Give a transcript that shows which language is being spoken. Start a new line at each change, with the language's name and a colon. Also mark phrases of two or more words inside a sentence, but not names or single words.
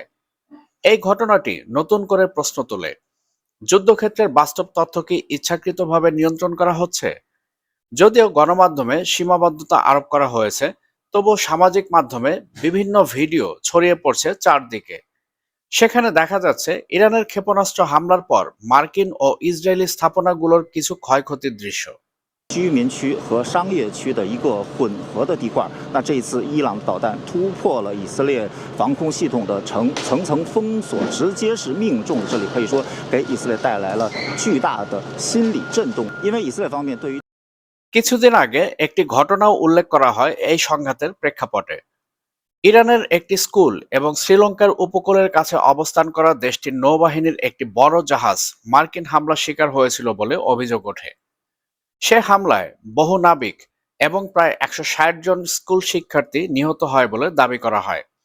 Bangla: এই ঘটনাটি নতুন করে প্রশ্ন তোলে, যুদ্ধক্ষেত্রের বাস্তব তথ্য কি ইচ্ছাকৃতভাবে নিয়ন্ত্রণ করা হচ্ছে? যদিও গণমাধ্যমে সীমাবদ্ধতা আরোপ করা হয়েছে, তবুও সামাজিক মাধ্যমে বিভিন্ন ভিডিও ছড়িয়ে পড়ছে চারদিকে। সেখানে দেখা যাচ্ছে ইরানের ক্ষেপণাস্ত্র হামলার পর মার্কিন ও ইসরায়েলি স্থাপনাগুলোর কিছু ক্ষয়ক্ষতির দৃশ্য।
Chinese: 居民区和商业区的一个混合的地块。那这一次伊朗导弹突破了以色列防空系统的层封锁，直接是命中了这里，可以说给以色列带来了巨大的心理震动。因为以色列方面对于
Bangla: কিছুদিন আগে একটি ঘটনাও উল্লেখ করা হয় এই সংঘাতের প্রেক্ষাপটে। ইরানের একটি স্কুল এবং শ্রীলঙ্কার উপকূলের কাছে অবস্থান করা দেশটির নৌবাহিনীর একটি বড় জাহাজ মার্কিন হামলার শিকার হয়েছিল বলে অভিযোগ ওঠে। সে হামলায় বহু নাবিক এবং প্রায় 160 জন স্কুল শিক্ষার্থী নিহত হয় বলে দাবি করা হয়।